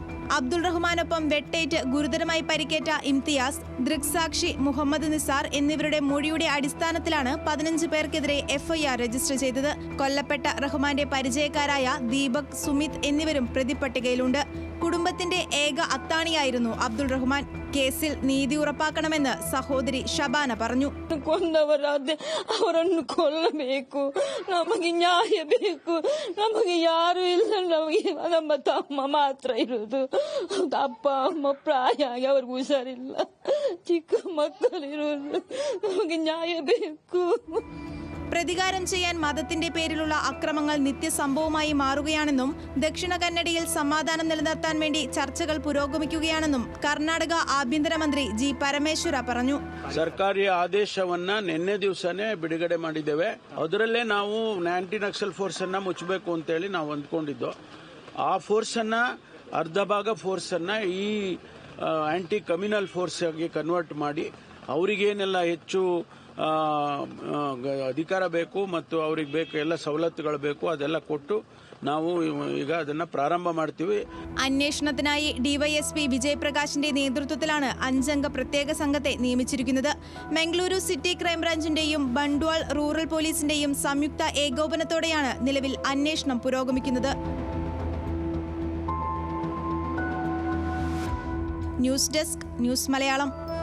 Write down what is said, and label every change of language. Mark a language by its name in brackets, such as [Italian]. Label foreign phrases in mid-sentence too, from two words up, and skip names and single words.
[Malayalam] അബ്ദുൾ റഹ്മാനൊപ്പം വെട്ടേറ്റ് ഗുരുതരമായി പരിക്കേറ്റ ഇംതിയാസ്, ദൃക്സാക്ഷി മുഹമ്മദ് നിസാർ എന്നിവരുടെ മൊഴിയുടെ അടിസ്ഥാനത്തിലാണ് 15 പേർക്കെതിരെ എഫ്ഐആർ രജിസ്റ്റർ ചെയ്തത്. കൊല്ലപ്പെട്ട റഹ്മാന്റെ പരിചയക്കാരായ ദീപക്, സുമിത് എന്നിവരും പ്രതിപ്പട്ടികയിലുണ്ട്. കുടുംബത്തിന്റെ ഏക അത്താണിയായിരുന്നു അബ്ദുൾ റഹ്മാൻ. കേസിൽ നീതി ഉറപ്പാക്കണമെന്ന് സഹോദരി ഷബാന പറഞ്ഞു. [Kannada] ಅವರನ್ನು ಕೊಲ್ಲಬೇಕು, ನಮಗೆ ನ್ಯಾಯ ಬೇಕು. ನಮಗೆ ಯಾರು ಇಲ್ಲ, ನಮಗೆ ನಮ್ಮ ತಮ್ಮ ಮಾತ್ರ ಇರುವುದು. ಅಪ್ಪ ಅಮ್ಮ ಪ್ರಾಯ ಆಗಿ ಅವ್ರಿಗೆ ಹುಷಾರಿಲ್ಲ, ಚಿಕ್ಕ ಮಕ್ಕಳಿರುವುದು. ನಮಗೆ ನ್ಯಾಯ ಬೇಕು. [Malayalam] പ്രതികാരം ചെയ്യാൻ മതത്തിന്റെ പേരിലുള്ള അക്രമങ്ങൾ നിത്യസംഭവമായി മാറുകയാണെന്നും ദക്ഷിണ കന്നഡയിൽ സമാധാനം നിലനിർത്താൻ വേണ്ടി ചർച്ചകൾ പുരോഗമിക്കുകയാണെന്നും കർണാടക ആഭ്യന്തരമന്ത്രി ജി പരಮೇಶ್ವರ പറഞ്ഞു. [Kannada] ಸರ್ಕಾರಿ ಆದೇಶವನ್ನ ನಿನ್ನೆ ದಿವಸನೇ ಬಿಡುಗಡೆ ಮಾಡಿದ್ದೇವೆ. ಅದರಲ್ಲೇ ನಾವು [English] anti naxal force [Kannada] ಅನ್ನ ಮುಚ್ಚಬೇಕು ಅಂತ ಹೇಳಿ ನಾವು ಅಂದ್ಕೊಂಡಿದ್ದು. ಆ ಫೋರ್ಸ್ ಅನ್ನ ಅರ್ಧ ಭಾಗ ಫೋರ್ಸ್ ಅನ್ನ ಈ [English] anti communal force [Kannada] ಆಗಿ ಕನ್ವರ್ಟ್ ಮಾಡಿ ಅವರಿಗೇನೆಲ್ಲ ಹೆಚ್ಚು ಅಧಿಕಾರ ಬೇಕು ಮತ್ತು ಅವ್ರಿಗೆ ಬೇಕು ಎಲ್ಲ ಸವಲತ್ತುಗಳು ಬೇಕು ಅದೆಲ್ಲ ಕೊಟ್ಟು ನಾವು ಈಗ ಅದನ್ನ ಪ್ರಾರಂಭ ಮಾಡ್ತೀವಿ. [Malayalam] അന്വേഷണത്തിനായി ഡിവൈഎസ്പി വിജയ് പ്രകാശിന്റെ നേതൃത്വത്തിലാണ് 5 അംഗ പ്രത്യേക സംഘത്തെ നിയമിച്ചിരിക്കുന്നത്. മംഗളൂരു സിറ്റി ക്രൈംബ്രാഞ്ചിന്റെയും ബണ്ട്വാൾ റൂറൽ പോലീസിന്റെയും സംയുക്ത ഏകോപനത്തോടെയാണ് നിലവിൽ അന്വേഷണം പുരോഗമിക്കുന്നത്. [English] news desk, [Malayalam] ന്യൂസ് മലയാളം.